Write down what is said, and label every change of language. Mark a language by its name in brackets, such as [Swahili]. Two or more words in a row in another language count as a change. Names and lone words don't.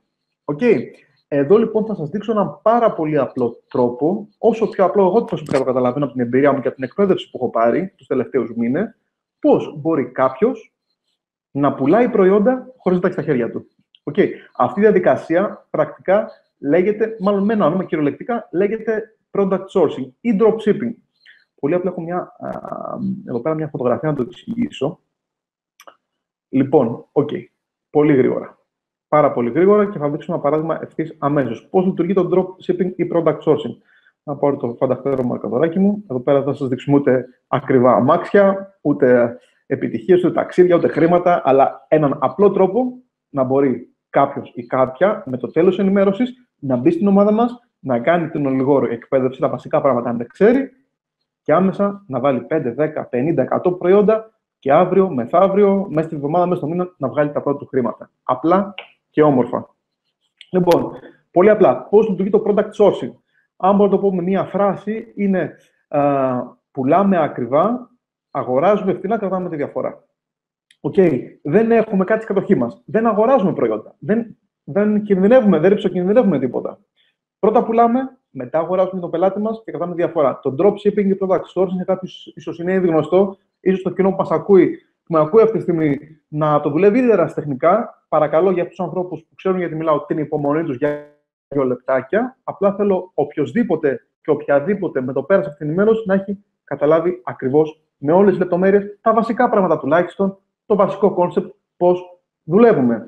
[Greek] Εδώ λοιπόν θα σας δείξω έναν πάρα πολύ απλό τρόπο, όσο πιο απλό εγώ προσωπικά το καταλαβαίνω από την εμπειρία μου και από την εκπαίδευση που έχω πάρει τους τελευταίους μήνες, πώς μπορεί κάποιος να πουλάει προϊόντα χωρίς να τα έχει στα χέρια του. Αυτή η διαδικασία πρακτικά λέγεται, μάλλον με ένα όνομα κυριολεκτικά, λέγεται [English] product sourcing [Greek] ή dropshipping. Πολύ απλά έχω εδώ πέρα μια φωτογραφία να το εξηγήσω. Λοιπόν, πολύ γρήγορα. Πάρα πολύ γρήγορα και θα δείξω ένα παράδειγμα ευθύς αμέσως. Πώς λειτουργεί το dropshipping ή [English] product sourcing. [Greek] Να πάρω το φανταχτερό μαρκαδωράκι μου. Εδώ πέρα θα σας δείξουμε ούτε ακριβά αμάξια, ούτε επιτυχίες, ούτε ταξίδια, ούτε χρήματα, αλλά έναν απλό τρόπο να μπορεί κάποιος ή κάποια με το τέλος ενημέρωσης να μπει στην ομάδα μας, να κάνει την ολιγόρη εκπαίδευση, τα βασικά πράγματα αν δεν ξέρει και άμεσα να βάλει 5, 10, 50, 100 προϊόντα και αύριο, μεθαύριο, μέσα στη εβδομάδα, μέσα στο μήνα να βγάλει τα πρώτα του χρήματα. Απλά και όμορφα. Λοιπόν, πολύ απλά, πώς λειτουργεί το [English] product sourcing. [Greek] Αν μπορώ να το πω με μία φράση, είναι πουλάμε ακριβά, αγοράζουμε φθηνά, κρατάμε τη διαφορά. Δεν έχουμε κάτι στην κατοχή μας. Δεν αγοράζουμε προϊόντα. Δεν κινδυνεύουμε, δεν ριψοκινδυνεύουμε τίποτα. Πρώτα πουλάμε, μετά αγοράζουμε τον πελάτη μας και κρατάμε διαφορά. Το dropshipping και [English] product sourcing [Greek] για κάποιους ίσως είναι ήδη γνωστό, ίσως το κοινό που μας ακούει, που με ακούει αυτή τη στιγμή, να το δουλεύει ήδη ερασιτεχνικά. Παρακαλώ για αυτούς τους ανθρώπους που ξέρουν γιατί μιλάω, την υπομονή τους για 2 λεπτάκια. Απλά θέλω οποιοδήποτε και οποιαδήποτε με το πέρασε αυτή την ενημέρωση να έχει καταλάβει ακριβώς με όλες τις λεπτομέρειες τα βασικά πράγματα τουλάχιστον, το βασικό κόνσεπτ πώς δουλεύουμε.